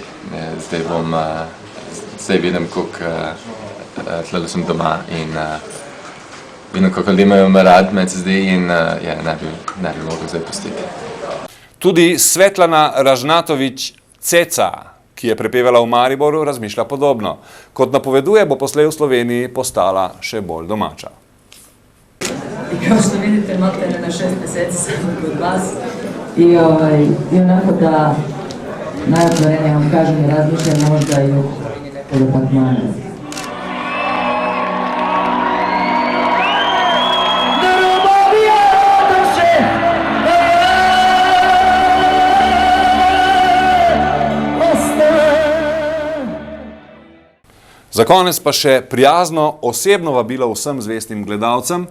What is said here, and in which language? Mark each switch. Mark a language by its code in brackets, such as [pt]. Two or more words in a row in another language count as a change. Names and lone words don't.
[sl] Zdaj bom, zdaj vidim, koliko tle sem doma in vidim, kako ljudi imajo me rad med zdaj in ne bi mogel zdaj pustiti. Tudi Svetlana Ražnatovič Ceca, ki je prepevala v Mariboru, razmišlja podobno. Kot napoveduje, bo poslej v Sloveniji postala še bolj domača. [sr] I kao što vidite, imate na 6 meseci sam kod vas. I onako da najotvorenije vam kažem i razmišljam možda i o kupovini nekog apartmana. [sl] Za konec pa še prijazno osebno vabilo vsem zvestim gledalcem.